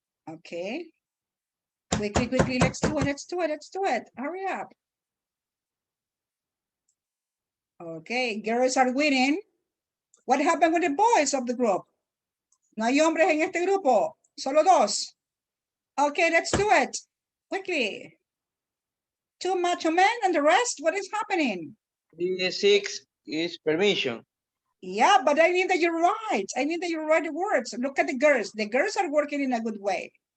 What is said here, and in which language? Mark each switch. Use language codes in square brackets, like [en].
[en] Okay. Quickly, let's do it. Hurry up. Okay, girls are winning. What happened with the boys of the group? [es] No hay hombres en este grupo, solo 2. [en] Okay, let's do it. Quickly. 2 macho men and the rest, what is happening? The 6 is permission. Yeah, but I need that you write. The words. Look at the girls. The girls are working in a good way.